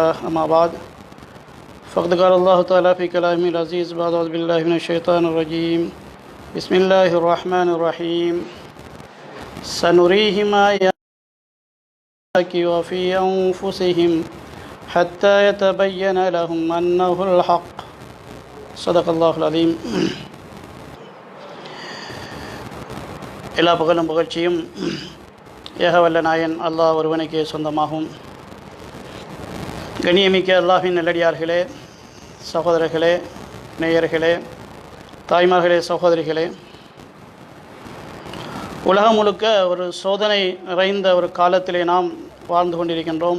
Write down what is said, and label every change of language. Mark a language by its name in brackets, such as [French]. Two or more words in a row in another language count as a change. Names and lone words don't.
[Arabic] أما بعد فقد قال الله تعالى في كلامه العزيز بعد أعوذ بالله من الشيطان الرجيم بسم الله الرحمن الرحيم سنريهم آياتنا وفي أنفسهم حتى يتبين لهم أنه الحق صدق الله العظيم. [Tamil] எல்லா புகழும் புகழ்ச்சியும் ஏகவல்ல நாயன் அல்லாஹ் ஒருவனுக்கே சொந்தமாகும். கண்ணியமிக்க அல்லாஹின் நல்லடியார்களே, சகோதரர்களே, நேயர்களே, தாய்மார்களே, சகோதரிகளே, உலகம் முழுக்க ஒரு சோதனை நிறைந்த ஒரு காலத்திலே நாம் வாழ்ந்து கொண்டிருக்கின்றோம்.